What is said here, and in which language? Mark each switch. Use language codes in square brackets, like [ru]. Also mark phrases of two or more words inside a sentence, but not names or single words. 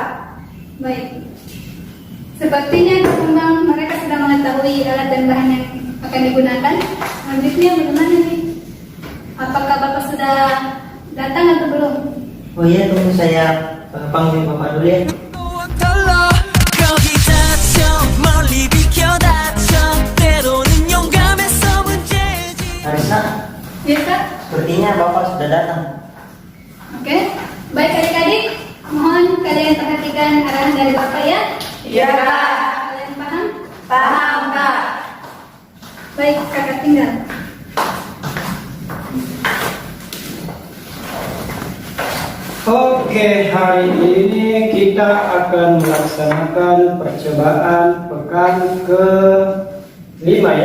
[id] baik. Sepertinya ketimbang mereka sudah mengetahui alat dan bahan yang akan digunakan. Selanjutnya bagaimana nih? Apakah Bapak sudah datang atau belum? Oh iya, tunggu saya panggil bapak dulu ya. [ko] 달라 거기 닫혀 멀리 비켜 닫혀 때로는 용감해서 문제지 [id] Kak Risna, Ya, Kak? sepertinya bapak sudah datang. Oke. Baik adik-adik, mohon kalian perhatikan arahan dari Bapak ya. Ya, Kak. Kalian paham? Paham, Kak. Baik, kakak tinggal. Oke, hari ini kita akan melaksanakan percobaan pekan ke-5 ya.